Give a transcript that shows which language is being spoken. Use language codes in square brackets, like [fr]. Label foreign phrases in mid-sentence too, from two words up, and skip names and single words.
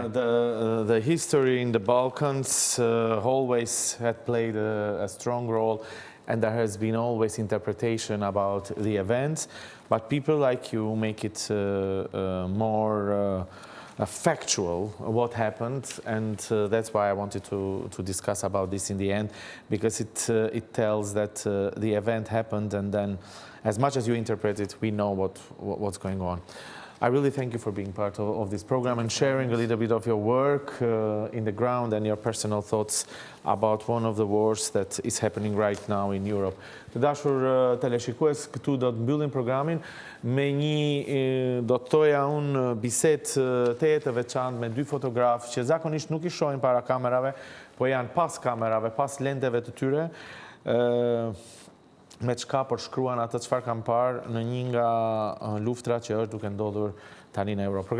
[en] The history in the Balkans always had played a strong role, and there has been always interpretation about the events, but people like you make it more factual what happened, and that's why I wanted to discuss about this in the end, because it tells that the event happened, and then as much as you interpret it, we know what's going on. I really thank you for being part of this program and sharing a little bit of your work in the ground and your personal thoughts about one of the wars that is happening right now in Europe. [sq] Të dashur teleshikues, këtu do të mbyllim programin me do të thoja unë bisedë të veçantë me dy fotografë që zakonisht nuk I shohin para kamerave, po janë pas kamerave, pas lenteve të tyre. Me çka përshkruan atë çfarë kanë parë në një nga luftrat që është duke ndodhur tani në Europë.